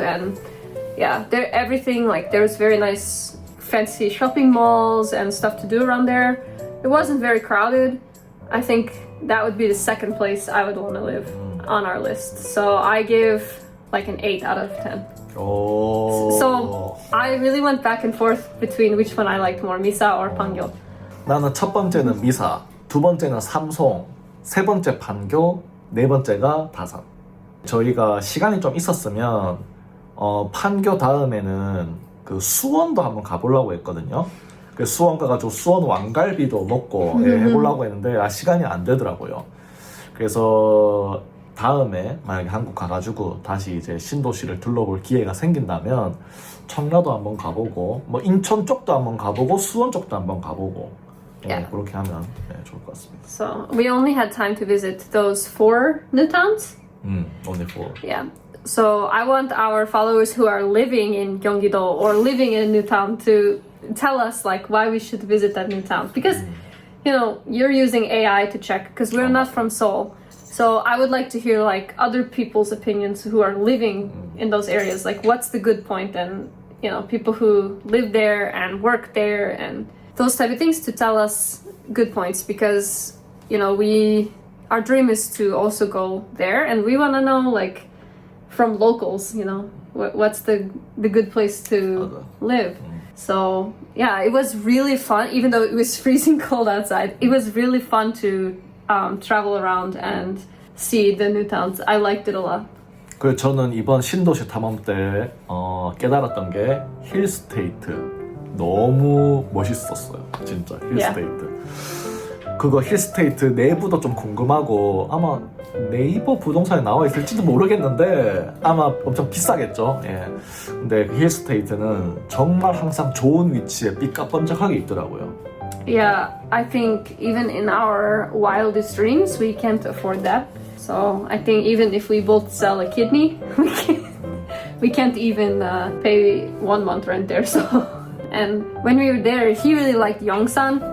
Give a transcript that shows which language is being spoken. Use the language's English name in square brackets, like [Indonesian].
[English] And yeah, everything, like there's very nice fancy shopping malls and stuff to do around there. It wasn't very crowded. I think that would be the second place I would want to live on our list. So I give like an 8 out of 10. So I really went back and forth between which one I liked more, Misa or Pangyo. [Korean] 나는 첫 번째는 미사, 두 번째는 삼송, 세 번째 판교, 네 번째가 다산. 저희가 시간이 좀 있었으면 판교 다음에는 그 수원도 한번 가보려고 했거든요. 그 수원 가가지고 수원 왕갈비도 먹고 해보려고 했는데 시간이 안 되더라고요. 그래서 다음에 만약에 한국 가가지고 다시 이제 신도시를 둘러볼 기회가 생긴다면 청라도 한번 가보고 뭐 인천 쪽도 한번 가보고 수원 쪽도 한번 가보고 그렇게 하면 좋을 것 같습니다. [English] So we only had time to visit those 4 new towns. Only 4. Yeah. So I want our followers who are living in Gyeonggi-do or living in a new town to tell us like why we should visit that new town, because you know you're using AI to check because we're not from Seoul. So I would like to hear like other people's opinions who are living in those areas, like what's the good point, and you know people who live there and work there and those type of things to tell us good points, because you know our dream is to also go there and we want to know like from locals, you know, what's the good place to live. So yeah, it was really fun, even though it was freezing cold outside. It was really fun to travel around and see the new towns. I liked it a lot. [Korean] 그 저는 이번 신도시 탐험 때 깨달았던 게 힐스테이트 너무 멋있었어요. 진짜 힐스테이트. 그거 힐스테이트 내부도 좀 궁금하고 아마 네이버 부동산에 나와 있을지도 모르겠는데 아마 엄청 비싸겠죠. 근데 그 힐스테이트는 정말 항상 좋은 위치에 삐까뻔쩍하게 있더라고요. [English] Yeah, I think even in our wildest dreams, we can't afford that. So I think even if we both sell a kidney, we can't even pay 1 month rent there. So, and when we were there, he really liked Yongsan.